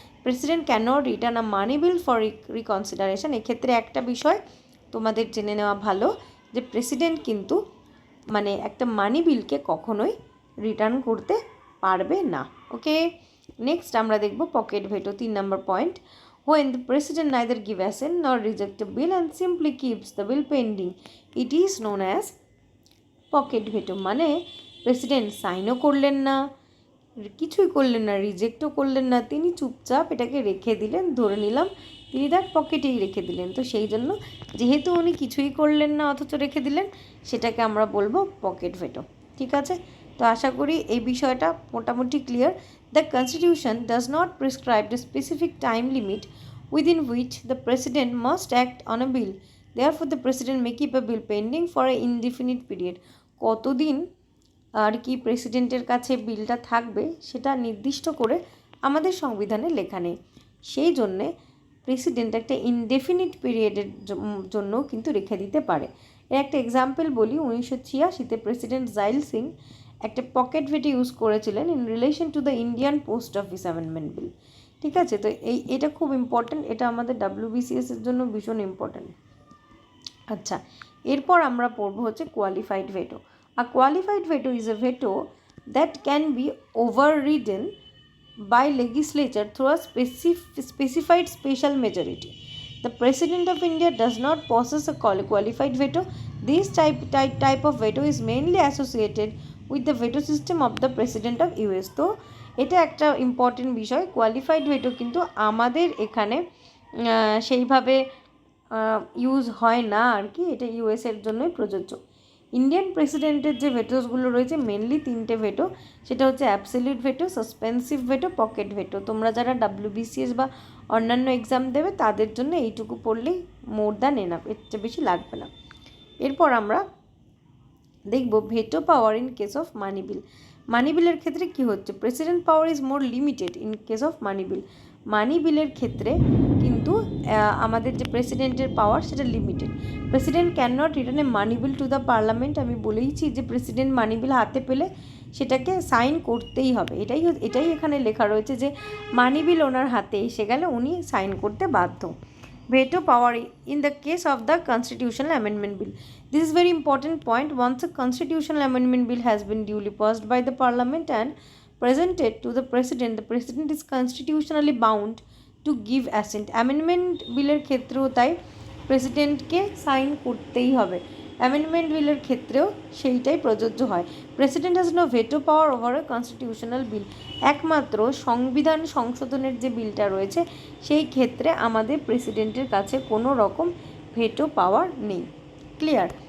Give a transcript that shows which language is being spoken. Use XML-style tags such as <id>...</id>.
<en>President can not return a money bill for reconsideration.</en> <bn>এক্ষেত্রে একটা বিষয় তোমাদের জেনে নেওয়া ভালো, যে প্রেসিডেন্ট কিন্তু একটা মানি বিলকে কখনোই রিটার্ন করতে পারবে না। ওকে, নেক্সট আমরা দেখব pocket veto, 3 number point.</bn> <en>When the president neither give assent nor reject a bill and simply keeps the bill pending, it is known as pocket veto.</en> <bn>মানে প্রেসিডেন্ট সাইনও করলেন না, কিছুই করলেন না, রিজেক্টও করলেন না, তিনি চুপচাপ এটাকে রেখে দিলেন, ধরে নিলাম তিনি তার পকেটেই রেখে দিলেন। তো সেই জন্য যেহেতু উনি কিছুই করলেন না অথচ রেখে দিলেন, সেটাকে আমরা বলবো পকেট ভেটো। ঠিক আছে, তো আশা করি এই বিষয়টা মোটামুটি clear.</bn> <en>The constitution does not prescribe the specific time limit within which the president must act on a bill. Therefore, the president may keep a bill pending for an indefinite period.</en> <bn>কতদিন আর কি প্রেসিডেন্টের কাছে বিলটা থাকবে সেটা নির্দিষ্ট করে আমাদের সংবিধানে লেখা নেই, সেই জন্যে প্রেসিডেন্ট একটা ইনডেফিনিট পিরিয়ডের জন্য কিন্তু রেখে দিতে পারে। এর একটা এক্সাম্পল বলি, 1986-তে প্রেসিডেন্ট জাইল সিং একটা পকেট ভেটো ইউজ করেছিলেন</bn> <en>In relation to the Indian post office amendment bill.</en> <bn>ঠিক আছে, তো এটা খুব ইম্পর্ট্যান্ট, এটা আমাদের WBCS-এর জন্য ভীষণ ইম্পর্ট্যান্ট। আচ্ছা, এরপর আমরা পড়বো হচ্ছে qualified veto.</bn> <en>A qualified veto is a veto that can be overridden by legislature through a specified special majority. The President of India does not possess a qualified veto. This type of veto is mainly associated with the veto system of the President of US.</en> <bn>তো এটা একটা important বিষয়। Qualified veto কিন্তু আমাদের এখানে সেইভাবে use হয় না আর কি, এটা ইউএসের জন্যই প্রযোজ্য। ইন্ডিয়ান প্রেসিডেন্টের যে ভেটোসগুলো রয়েছে মেনলি 3টে ভেটো, সেটা হচ্ছে absolute veto, suspensive veto, pocket veto. তোমরা যারা WBCS বা অন্যান্য এক্সাম দেবে তাদের জন্য এইটুকু পড়লেই</bn> <en>more than enough,</en> <bn>এর চেয়ে বেশি লাগবে না। এরপর আমরা দেখব</bn> <en>Veto power in case of money bill.</en> <bn>মানি বিলের ক্ষেত্রে কী হচ্ছে,</bn> <en>President power is more limited in case of money bill.</en> <bn>মানি বিলের ক্ষেত্রে কিন্তু আমাদের যে প্রেসিডেন্টের পাওয়ার সেটা limited.</bn> <en>President can not return a money bill to the parliament.</en> <bn>আমি বলেইছি যে প্রেসিডেন্ট মানি বিল হাতে পেলে সেটাকে সাইন করতেই হবে, এটাই এখানে লেখা রয়েছে যে মানি বিল ওনার হাতে এসে গেলে উনি সাইন করতে বাধ্য।</bn> <en>Veto power in the case of the constitutional amendment bill. This is very important point. Once a constitutional amendment bill has been duly passed by the parliament and presented to the president is constitutionally bound to give assent.</en> <bn>Amendment বিলের ক্ষেত্রেও তাই প্রেসিডেন্টকে sign করতেই হবে, amendment বিলের ক্ষেত্রেও সেইটাই প্রযোজ্য হয়।</bn> <en>President has no veto power over a constitutional bill.</en> <bn>একমাত্র সংবিধান সংশোধনের যে বিলটা রয়েছে সেই ক্ষেত্রে আমাদের প্রেসিডেন্টের কাছে কোনো রকম ভেটো পাওয়ার নেই। ক্লিয়ার?</bn>